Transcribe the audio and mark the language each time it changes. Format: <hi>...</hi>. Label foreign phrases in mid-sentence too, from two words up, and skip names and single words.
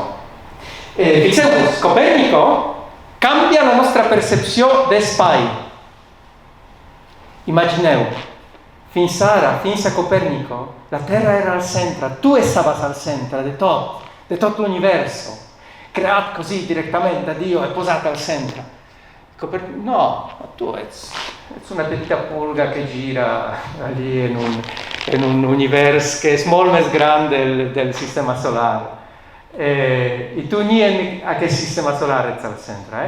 <ca>Fixeu-vos, Copèrnico canvia la nostra percepció d'espai. Imagineu, fins a Copèrnico, la Terra era al centre, tu estaves al centre de tot l'universo, creat</ca> <it>così direttament da Dio</it> <ca>e posat al centre. No, tu ets una petita pulga que gira allí en un univers que és molt més gran del sistema solar. I tu ni en aquest sistema solar ets al centre.</ca>